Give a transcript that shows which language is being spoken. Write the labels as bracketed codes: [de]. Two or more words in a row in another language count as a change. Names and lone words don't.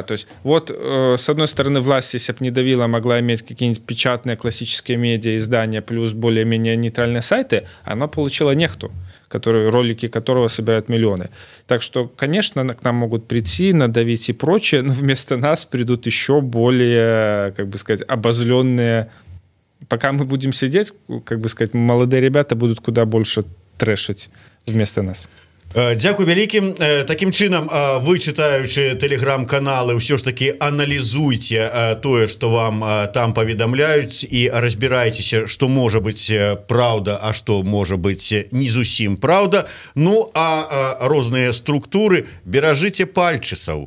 [ru] То есть вот с одной стороны власть, если бы не давила, могла иметь какие-нибудь печатные классические медиа, издания плюс более-менее нейтральные сайты, она получила нехту, ролики которого собирают миллионы. Так что, конечно, к нам могут прийти, надавить и прочее, но вместо нас придут еще более, как бы сказать, обозленные. Пока мы будем сидеть, как бы сказать, молодые ребята будут куда больше трэшить вместо нас. [be] Дзякуй вялікім. Такім чынам, вы чытаючы тэлеграм-каналы, ўсё ж таки аналізуйце тое, што вам там паведамляюць, і разбірайцеся, што можа быць праўда, а што можа быць не зусім праўда. Ну а розныя структуры беражыце пальчысаў.